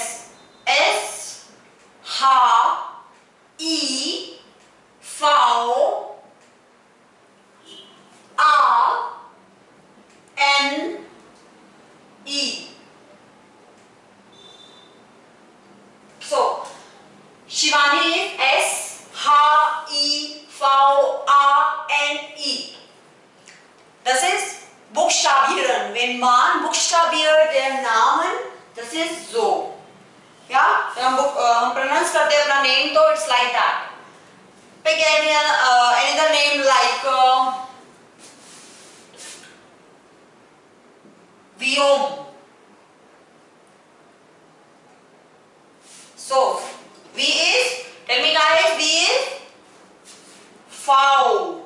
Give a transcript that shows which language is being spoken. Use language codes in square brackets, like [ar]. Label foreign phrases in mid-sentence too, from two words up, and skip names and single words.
[en] S H I V A N E. So Shivani is S H I V A N E. [de] Das ist Buchstabieren. Wenn man buchstabiert den Namen, das ist so. Ja, [hi] हम pronounce करते हैं अपना name तो [en] it's like that. Pick another name like Viom. So V is, tell me guys, V is foul.